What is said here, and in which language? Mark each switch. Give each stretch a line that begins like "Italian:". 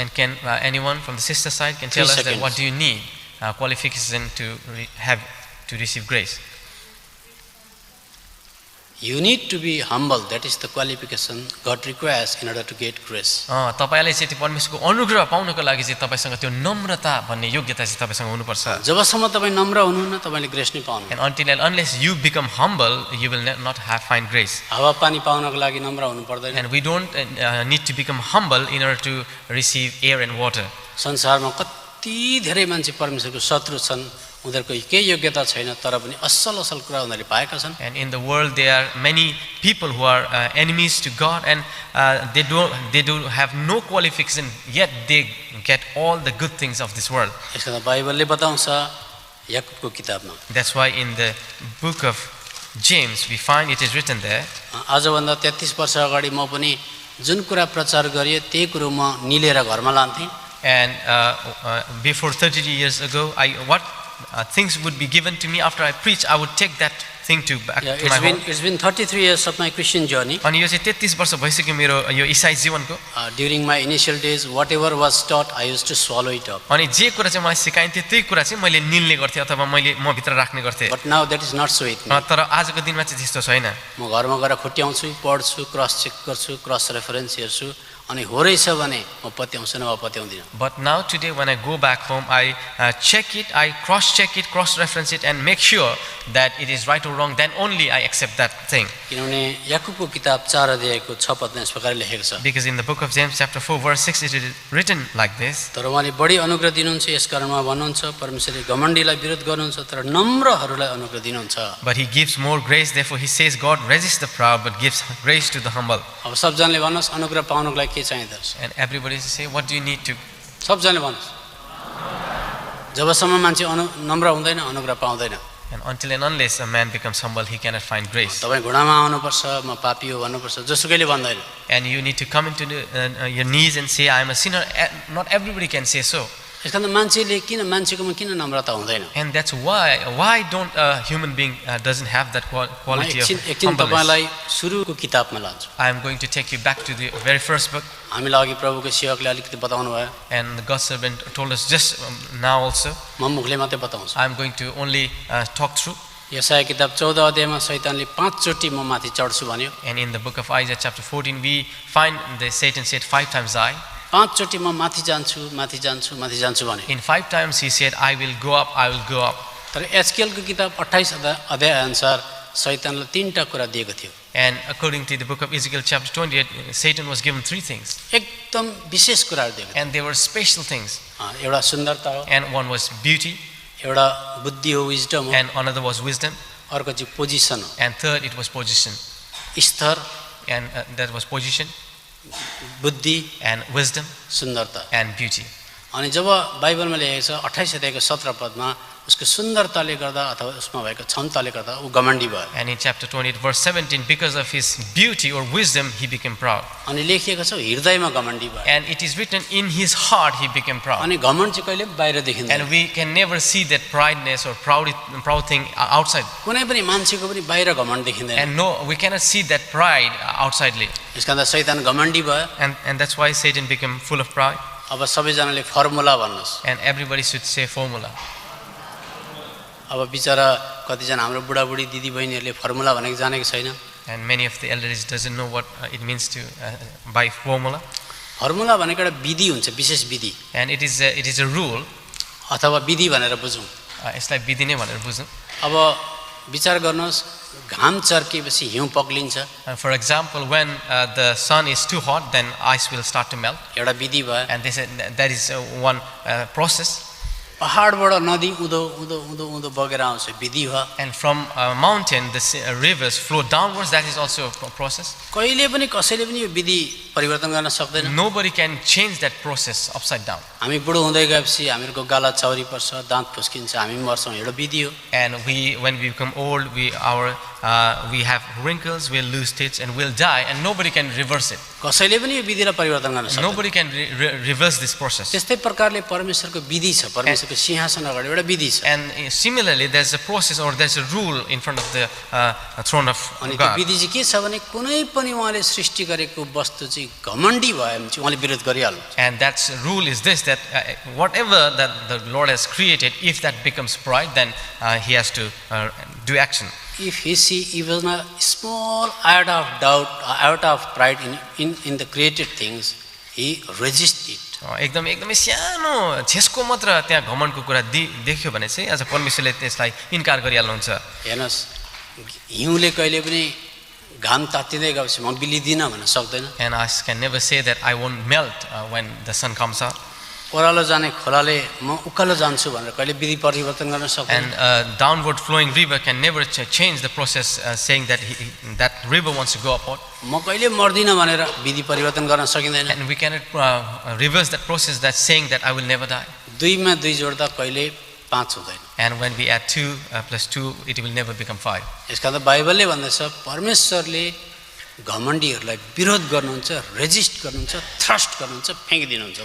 English: And can anyone from the sister side can tell us that seconds. what do you need qualification to have to receive grace? You need to be humble. That is the qualification God requires in order to get grace.
Nepali: तपाईले चाहिँ त्यो परमेश्वरको अनुग्रह पाउनको लागि चाहिँ तपाईसँग त्यो नम्रता भन्ने योग्यता चाहिँ तपाईसँग हुनुपर्छ. जबसम्म तपाई नम्र हुनुहुन्न तपाईले ग्रेस नै पाउनुहुन्न.
English: And until and unless you become humble, you will not find grace.
Nepali: हावा पानी पाउनको लागि नम्र हुनु पर्दैन.
English: And we don't need to become humble in order to receive air and water.
Nepali: संसारमा कति धेरै मान्छे परमेश्वरको शत्रु छन्. उनीहरुको केही योग्यता छैन तर पनि असल कुरा उनीहरुले पाएका छन्.
English: And in the world there are many people who are enemies to God, and they do have no qualification, yet they get all the good things of this world.
Nepali: यसको बाइबलले बताउँछ याकुबको किताबमा.
English: That's why in the book of James we find it is written there.
Nepali: आजभन्दा 33 वर्ष अगाडि म पनि जुन कुरा प्रचार गरिए त्यही कुरो म निलेर घरमा लान्थे.
English: And before 30 years ago, what things would be given to me after I preach, I would take that thing to back to my home. It's been 33 years of my Christian journey.
Nepali: अनि यो चाहिँ 33 वर्ष भइसक्यो मेरो यो ईसाई जीवनको.
English: During my initial days, whatever was taught, I used to swallow it up.
Nepali: अनि जे कुरा चाहिँ मलाई सिकाइन्थ्यो त्यही कुरा चाहिँ मैले निल्ने गर्थे अथवा मैले म भित्र राख्ने गर्थे.
English: But now that is not so with me.
Nepali: तर आजको दिनमा चाहिँ त्यस्तो छैन. म घरमा गएर खुट्याउँछु, पढ्छु, क्रस चेक गर्छु, क्रस रेफरेन्स हेर्छु अनि हो रहेछ भने म पत्याउँछु नभए पत्याउँदिन.
English: But now today when I go back home, I check it, I cross check it, cross reference it and make sure that it is right or wrong, then only I accept that thing.
Nepali: किनभने याकुबको किताब 4 अध्यायको 6 पदमा यस प्रकारले लेखेको छ.
English: Because in the book of James chapter 4 verse 6 it is written like this.
Nepali: तर उहाँले बढी अनुग्रह दिनुहुन्छ यसकारण उहाँ भन्नुहुन्छ परमेश्वरले घमण्डीलाई विरोध गर्नुहुन्छ तर नम्रहरूलाई अनुग्रह दिनुहुन्छ.
English: But he gives more grace, therefore he says God resists the proud but gives grace to the humble.
Nepali: अब सबजनाले भन्नुहोस् अनुग्रह पाउनको लागि के चाहिँदो रहेछ?
English: And everybody say, what do you need to?
Nepali: सबजनाले भन्नुहोस्. जबसम्म मान्छे नम्र हुँदैन अनुग्रह पाउँदैन.
English: And until and unless a man becomes humble, he cannot find grace.
Nepali: तपाई घुँडामा आउनुपर्छ, म पापी हो भन्नुपर्छ, जोसुकैले भन्दैन.
English: And you need to come into your knees and say, I am a sinner. Not everybody can say so.
Nepali: यसकारण मान्छेले मान्छेकोमा किन नम्रता हुँदैन?
English: And that's why don't a human being doesn't have that quality of
Nepali: एकछिन
English: humbleness.
Nepali: तपाईलाई सुरुको किताबमा लान्छु.
English: I am going to take you back to the very first book.
Nepali: हामीलाई अघि प्रभुको सेवकले अलिकति बताउनु भयो.
English: And the God's servant told us just now also.
Nepali: म मुखले मात्रै बताउँछु.
English: I am going to only talk through.
Nepali: यशाया किताब 14 अध्यायमा शैतानले 5 चोटी म माथि चढ्छु भन्यो.
English: And in the book of Isaiah chapter 14 we find the Satan said 5 times I.
Nepali: 5 चोटी म माथि जान्छु, माथि जान्छु, माथि जान्छु भन्यो.
English: In 5 times he said I will go up, I will go up.
Nepali: तर एस्केलको किताब 28 अध्याय अनुसार शैतानले 3टा कुरा दिएको थियो.
English: And according to the book of Ezekiel chapter 28, Satan was given 3 things.
Nepali: एकदम विशेष कुराहरु दिएको.
English: And they were special things.
Nepali: एउटा सुन्दरता हो.
English: And one was beauty.
Nepali: एउटा बुद्धि हो, विजडम हो.
English: And another was wisdom.
Nepali: अर्को चाहिँ पोजिसन हो.
English: And third it was position.
Nepali: स्तर.
English: And that was position.
Nepali: बुद्धि
English: and wisdom,
Nepali: सुन्दरता
English: and beauty.
Nepali: अनि जब बाइबलमा लेखेको छ 28 अध्यायको 17 पदमा उसको सुन्दरताले गर्दा अथवा उसमा भएको क्षमताले गर्दा उ घमण्डी भयो.
English: And in chapter 28 verse 17, because of his beauty or wisdom he became proud.
Nepali: अनि लेखिएको छ हृदयमा घमण्डी भयो.
English: And it is written in his heart he became proud.
Nepali: अनि घमण्ड चाहिँ कहिले बाहिर देखिँदैन.
English: And we can never see that prideness or proud thing outside.
Nepali: कुनै पनि मान्छेको पनि बाहिर घमण्ड देखिँदैन.
English: And no, we cannot see that pride outsidely.
Nepali: यसकारण शैतान घमण्डी भयो.
English: And that's why Satan became full of pride.
Nepali: अब सबैजनाले formula भन्नुस्.
English: And everybody should say formula.
Nepali: अब बिचारा कतिजना हाम्रो बुढाबुढी दिदीबहिनीहरूले फर्मुला भनेको जानेको छैन.
English: And many of the elders doesn't know what it means to buy formula.
Nepali: Formula भनेको एउटा विधि हुन्छ, विशेष विधि.
English: And it is a rule.
Nepali: अथवा विधि भनेर बुझौँ. यसलाई विधि नै भनेर बुझौँ. अब विचार गर्नुहोस् घाम चर्केपछि हिउँ पग्लिन्छ.
English: For example, when the sun is too hot, then ice will start to melt.
Nepali: एउटा विधि भयो.
English: And they said that is one process.
Nepali: पहाडबाट नदी उदो उदो उदो उदो बगेर आउँछ, विधि हो.
English: And from a mountain the rivers flow downwards, that is also a process.
Nepali: कहिले पनि कसैले पनि यो विधि परिवर्तन गर्न सक्दैन.
English: Nobody can change that process upside down.
Nepali: हामी बुढो हुँदै गएपछि हामीहरूको गाला चौरी पर्छ, दाँत फुस्किन्छ, हामी मर्छौँ, एउटा विधि हो.
English: And when we become old, we have wrinkles, we'll lose teeth and we'll die, and nobody can reverse it.
Nepali: कसैले पनि यो विधिलाई परिवर्तन गर्न सक्दैन.
English: Nobody can reverse this process.
Nepali: त्यस्तै प्रकारले परमेश्वरको विधि छ, परमेश्वरको सिंहासन अगाडि एउटा विधि छ.
English: And similarly there's a process or there's a rule in front of the throne of
Nepali: अनि त्यो
English: God.
Nepali: विधि चाहिँ के छ भने कुनै पनि उहाँले सृष्टि गरेको वस्तु चाहिँ घमण्डी भयो भने चाहिँ उहाँले विरोध गरिहाल्नु.
English: And that rule is this, that whatever that the Lord has created, if that becomes pride, then he has to do action. if he see even a small iota of doubt, iota of pride in the created things, he resists it.
Nepali: एकदमै सानो झेस्को मात्र त्यहाँ घमण्डको कुरा देख्यो भने चाहिँ आज परमेश्वरले त्यसलाई इन्कार गरिहाल्नुहुन्छ। हेर्नुहोस्, हिउँले कहिले पनि घाम तातिँदै गएपछि म बिलिदिनँ भन्न सक्दैन।
English: And I can never say that I won't melt when the sun comes up.
Nepali: ओह्रालो जाने खोलाले म उकालो जान्छु भनेर कहिले विधि परिवर्तन गर्न सक्दैन।
English: And a downward flowing river can never change the process, saying that that river wants to go upward.
Nepali: म कहिले मर्दिनँ भनेर विधि परिवर्तन गर्न सकिँदैन।
English: And we cannot reverse that process, that saying that I will never die.
Nepali: दुईमा दुई जोड्दा कहिले पाँच हुँदैन।
English: And when we add 2 plus 2, it will never become 5.
Nepali: यसका त बाइबलले भन्दछ परमेश्वरले घमण्डीहरूलाई विरोध गर्नुहुन्छ, रेजिस्ट गर्नुहुन्छ, थ्रस्ट गर्नुहुन्छ, फ्याँकिदिनुहुन्छ।